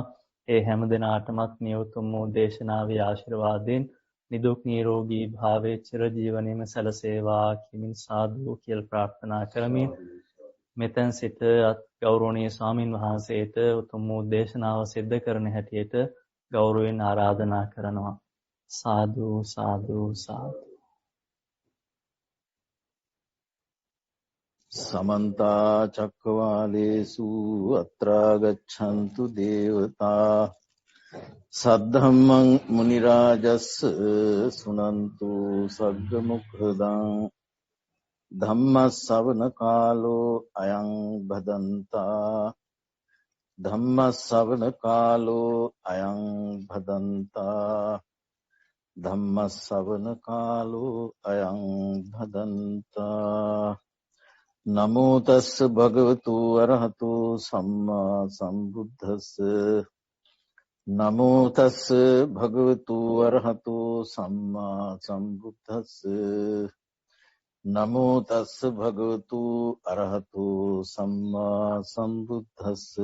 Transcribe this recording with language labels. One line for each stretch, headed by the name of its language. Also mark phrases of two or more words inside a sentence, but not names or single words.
Sinhala: ඒ හැම දිනාටමත් මේ උතුම් වූ දේශනාවේ ආශිර්වාදයෙන් නිදුක් නිරෝගී භාවයේ චිරජීවනයේම සැලසේවා කියමින් සාදු කියලා ප්‍රාර්ථනා කරමින් මෙතෙන් සිට ගෞරවනීය ස්වාමින් වහන්සේට උතුම් වූ දේශනාව සිද්ධ කරන හැටියට ගෞරවයෙන් ආරාධනා කරනවා. සාදු සාදු සාදු.
Pali: समन्ता चक्रवालेषु अत्रा गच्छन्तु देवता सद्धम्मं मुनिराजस् सुनन्तु सग्गमुखदं धम्मස්සවන කාලෝ අයං භදන්තා ධම්මස්සවන කාලෝ අයං භදන්තා ධම්මස්සවන කාලෝ අයං භදන්තා. නමෝ තස්ස භගවතු අරහතු සම්මා සම්බුද්දස්ස නමෝ තස්ස භගවතු අරහතු සම්මා සම්බුද්දස්ස නමෝ තස්ස භගවතු අරහතු සම්මා සම්බුද්දස්ස.